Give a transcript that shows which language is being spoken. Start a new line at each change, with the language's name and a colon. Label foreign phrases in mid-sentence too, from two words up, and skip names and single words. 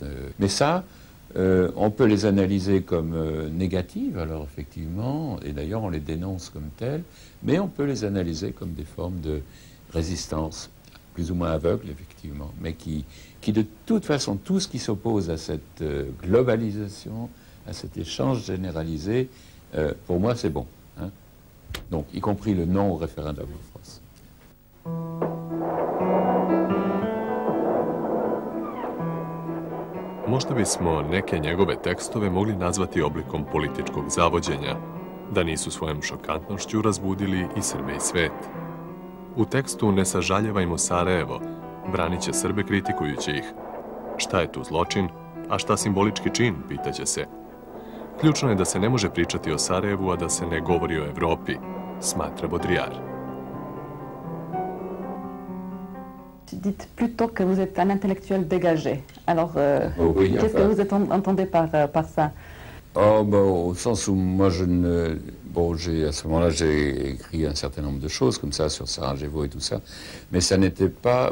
French: Mais ça, on peut les analyser comme négatives, alors effectivement, et d'ailleurs on les dénonce comme telles, mais on peut les analyser comme des formes de résistance, plus ou moins aveugle, effectivement, mais qui de toute façon, tout ce qui s'oppose à cette globalisation, à cet échange généralisé, pour moi, c'est bon, hein. Donc, y compris le non au référendum en France.
Serbian: Možda bismo neke njegove tekstove mogli nazvati oblikom političkog zavođenja, da nisu svojom šokantnošću razbudili i Srbe i svet. U tekstu Ne sažaljevajmo Sarajevo branit će Srbe kritikujući ih. Šta je tu zločin, a šta simbolički čin, pitaće se. Ključno je da se ne može pričati o Sarajevu, a da se ne govori o Evropi, smatra Baudrillard.
French: Dites plutôt que vous êtes un intellectuel dégagé. Alors, oui, qu'est-ce que vous entendez par ça? Oh, bon, au sens où moi je ne... Bon, à ce moment-là, j'ai écrit un certain nombre de choses comme ça sur Sarajevo et tout ça, mais ça n'était pas...